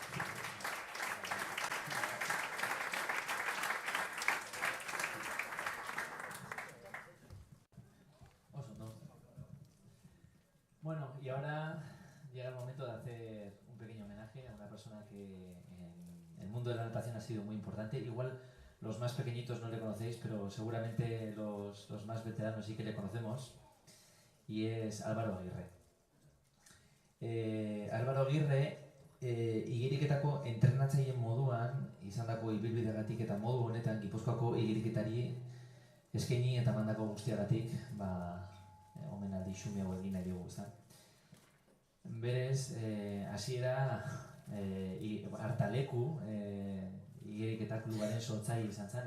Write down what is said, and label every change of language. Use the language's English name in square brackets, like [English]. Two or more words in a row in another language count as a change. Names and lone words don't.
[Spanish] Bueno, y ahora llega el momento de hacer un pequeño homenaje a una persona que en el mundo de la natación ha sido muy importante. Igual los más pequeñitos no le conocéis, pero seguramente los más veteranos sí que le conocemos. Y es Álvaro Aguirre. [Basque] Álvaro Aguirre igiriketako entrenatzaileen moduan izandako ibilbideagatik eta modu honetan Gipuzkoako igiriketari eskaini eta mandako guztiagatik omenaldi xume hau egin nahi dugu, ezta? Berez, hasiera Artaleku igiriketa klubaren sortzaile izan zen.